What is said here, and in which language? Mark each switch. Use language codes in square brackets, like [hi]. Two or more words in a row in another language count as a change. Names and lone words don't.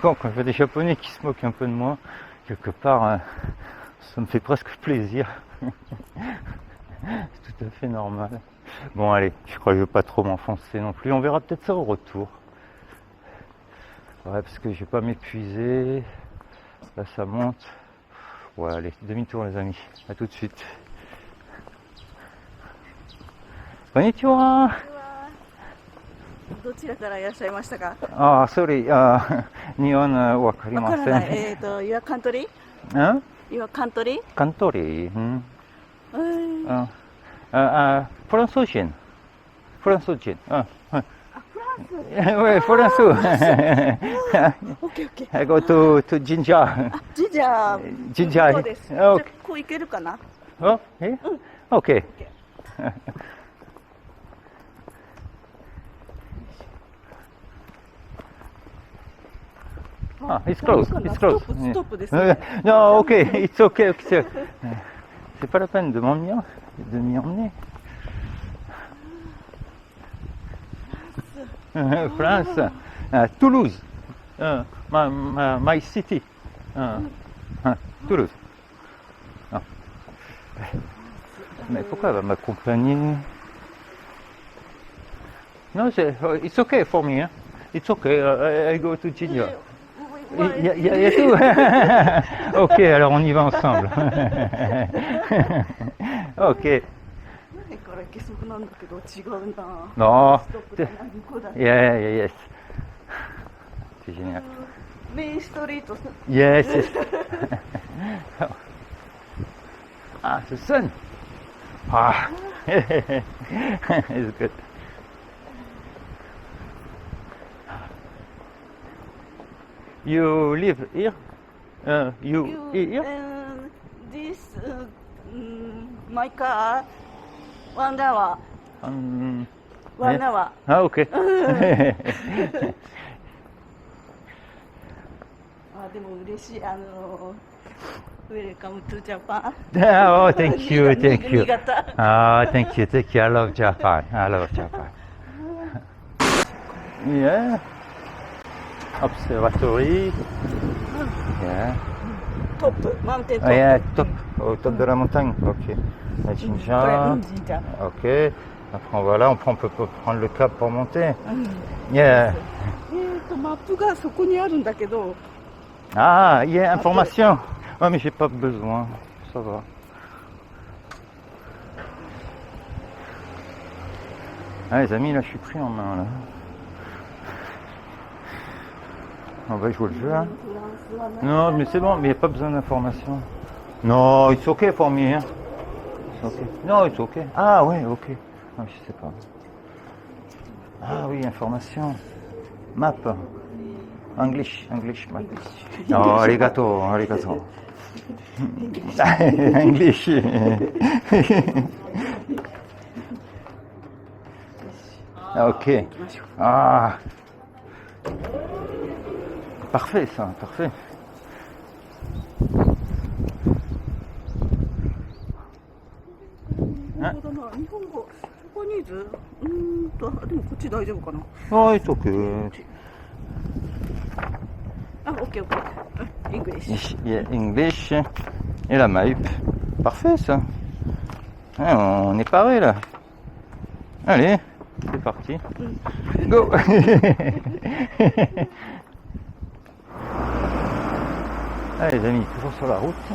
[fr] Quand je vois des Japonais qui se moquent un peu de moi, quelque part, ça me fait presque plaisir. C'est tout à fait normal. Bon allez, je crois que je vais pas trop m'enfoncer non plus. On verra peut-être ça au retour. Ouais, parce que je vais pas m'épuiser. Là ça monte. Ouais, allez, demi-tour les amis. À tout de suite. [ja] Konnichiwa. どちらからいらっしゃいましたか？ああ、sorry. 日本わかりません。わ [en] からない。Your country? ん Your country? [ja] カントリー、うんフランス人。フランス人。はい。Oui, フランス。 OK。 [en] I go to Jinja. [ja] ジジャー。 Jinja. そうです。じ Oh, ゃあこう行けるかな？ [en] oh, eh? Okay. Ah, it's close. It's close. [ja] ストップですね。 [en] No, okay. It's okay. Okay. [fr] C'est pas la peine de m'emmener. France. [en] Toulouse. My city. Toulouse. Ah. [fr] Mais pourquoi elle va m'accompagner? Non, [en] it's okay for me. Hein? It's okay. I go to Jinja. [fr] Il y a tout. Ok, alors on y va ensemble. Ok. [ja] 前から行けそうなんだけど違うな。 [fr] Non. [ja] ストップだな。向こうだ。 [en] Yes. [fr] C'est génial. [ja] メインストリート。 [en] Yes. Ah, the sun. Ah. It's good. You live here? You here? This my car 1 hour. 1 hour. Ah, ok. [ja] あでも嬉しい [en] Welcome to Japan. Oh, thank you. 新潟。 Thank you. I love Japan. Yeah. Observatory. Yeah. [ja] トップ、マウンテントッ Oh, プ。 [en] yeah, [fr] top. Au top de la montagne. Ok. La [ja] これ Jinja. 神社。 Ok. [fr] Après, voilà, on peut prendre le cap pour monter. [en] Yeah. [ja] マップがそこにあるんだけど、 [fr] Ah, il y a information. Ouais, mais j'ai pas besoin. Ça va. Ah, les amis, là, je suis pris en main, là. On va jouer le jeu, hein. [ja] フランスはない。 [fr] Non, mais c'est bon, mais il n'y a pas besoin d'informations. Non, [en] it's okay for me, hein. It's okay. Non, it's okay. Ah, ouais, ok. [fr] Ah, je sais pas. Ah oui, information. [en] Map. English map. Oh, arigato. English. Ok. [fr] Ah. Parfait ça, parfait. [ja] なるほどな。日本語、ジャパニーズ。でもこっち大丈夫かな。 [en] Oh, it's okay. [ja] あ、OK。English。 [en] Yeah, English. [fr] Et la map. Parfait ça. Ah, on est paré là. Allez, c'est parti. Go. Allez les amis, toujours sur la route.